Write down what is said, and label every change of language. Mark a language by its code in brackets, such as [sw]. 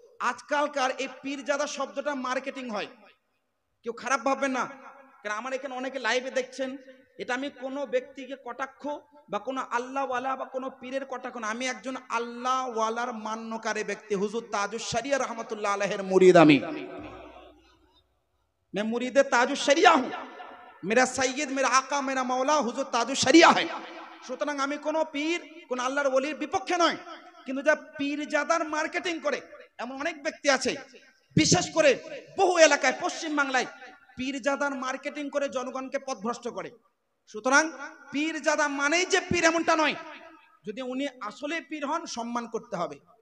[bn] আজকালকার এই পীরজাদা শব্দটা মার্কেটিং হয়, কেউ খারাপ ভাববেন না, কারণ আমার এখানে অনেকে লাইভে দেখছেন। এটা আমি কোনো ব্যক্তিকে কটাক্ষ বা কোনো আল্লাহওয়ালা বা কোনো পীরের কটাক্ষ না, আমি একজন আল্লাহওয়ালার মান্যকারী ব্যক্তি, হুজুর তাজুস শরিয়া রহমতুল্লাহ আলাইহির মুরিদ। [hi] मैं मुरीद ताजुस शरिया हूं, मेरा सैयद मेरा आका मेरा मौला हुजूर ताजुस शरिया है। [bn] সুতরাং আমি কোনো পীর কোন আল্লাহর ওলির বিপক্ষে নয়, কিন্তু যা পীরজাদার মার্কেটিং করে এমন অনেক ব্যক্তি আছে, বিশেষ করে বহু এলাকায় পশ্চিম বাংলায় পীরজাদার মার্কেটিং করে জনগণকে পথভ্রষ্ট করে। সুতরাং পীরজাদা মানেই যে পীর এমনটা নয়, যদি উনি আসলে পীর হন সম্মান করতে হবে।